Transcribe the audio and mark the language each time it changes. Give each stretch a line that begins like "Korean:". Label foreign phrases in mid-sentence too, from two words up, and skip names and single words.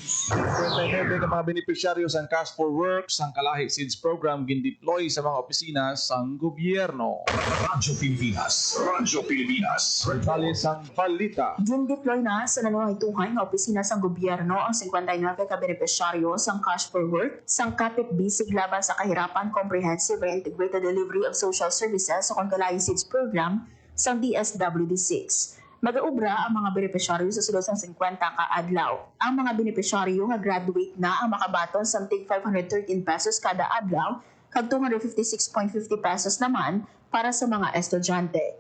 Hiligaynon: 29 ka mga benepisyaryo sang Cash for Work sang Kalahi Seeds Program gindeploy sa mga opisina sang gobyerno. Radyo Pilipinas. Radyo Pilipinas. Dali sang balita. Gin-deploy na sa nanungahituhan nga opisina sang gobyerno ang 59 ka benepisyaryo sang Cash for Work sang Kapit Bisig laban sa kahirapan Comprehensive and Integrated Delivery of Social Services sa Kalahi Seeds Program sang DSWD6. Mag-aubra ang mga benepisyaryo sa sulod sang 50 ka adlaw. Ang mga benepisyaryo nga graduate na ang makabaton sa tig 513 pesos kada adlaw kag 256.50 pesos naman para sa mga estudyante.